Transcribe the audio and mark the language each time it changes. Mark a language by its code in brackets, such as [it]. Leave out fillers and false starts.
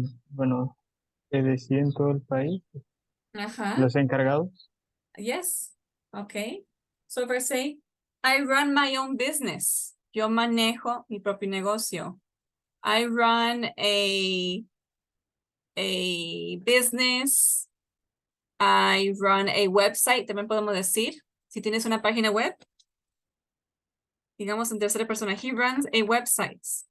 [es] Bueno, que deciden todo el país. Uh-huh. Los encargados. [en] Yes. Okay. So if I say, I run my own business. [es] Yo manejo mi propio negocio. [en] I run a business. I run a website. [es] También podemos decir, si tienes una página web, digamos en tercera persona, [en] he runs a website.